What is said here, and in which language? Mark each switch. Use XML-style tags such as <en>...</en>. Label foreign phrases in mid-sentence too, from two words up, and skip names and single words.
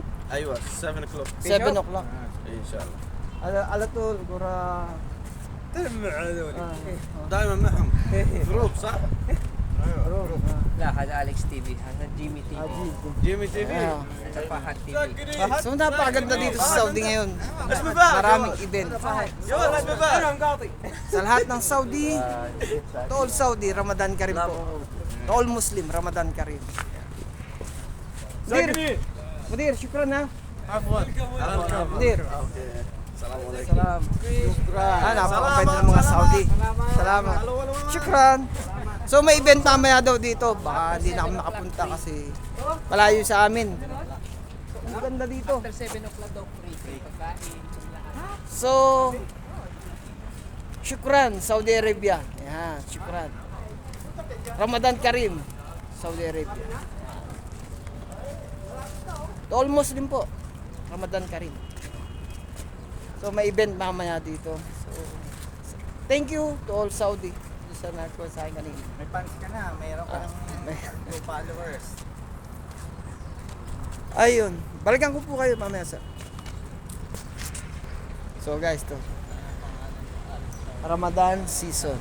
<ar>ايوه 7 o'clock</ar> <en>7 o'clock.</en> <ar>ان شاء الله Ala to, gura... تجمع هذول دائما معهم جروب صح؟ لا هذا أليكس تي في هذا جيمي تي في جيمي تي في هذا فهد تي في</ar> <tl>So, napakaganda dito sa Saudi ngayon.</tl> <ar>اسمه فهد</ar> <tl>Maraming event.</tl> <ar>جوال اسمه فهد</ar> <tl>Sa lahat ng Saudi,</tl> <en>to all Saudi,</en> <ar>رمضان كريم</ar> <en>po. To all Muslim,</en> <ar>رمضان كريم.</ar> <tl>Mudir, syukran ha.</tl> <ar>عفوا Mudir. السلام عليكم سلام. شكرا.</ar> <tl>Napakabait ng mga Saudi. Salamat. Syukran. So may event mamaya daw dito. Baka hindi na kami makapunta kasi malayo sa amin. Ang ganda dito.</tl> <en>After 7 o'clock</en> <tl>daw free pagkain. So, syukran, Saudi Arabia. Yan, syukran.</tl> <ar>رمضان كريم, Saudi Arabia.</ar> <en>To all Muslim po,</en> <ar>رمضان كريم.</ar> <tl>So, may event mamaya dito.</tl> <en>So, thank you to all Saudi.</en> <tl>Sa nagko sa akin kanina. May fans ka na, mayroon ka ng may- 2 followers. Ayun, balikan ko po kayo mamaya sir.</tl> <en>So guys, to Ramadan season.</en>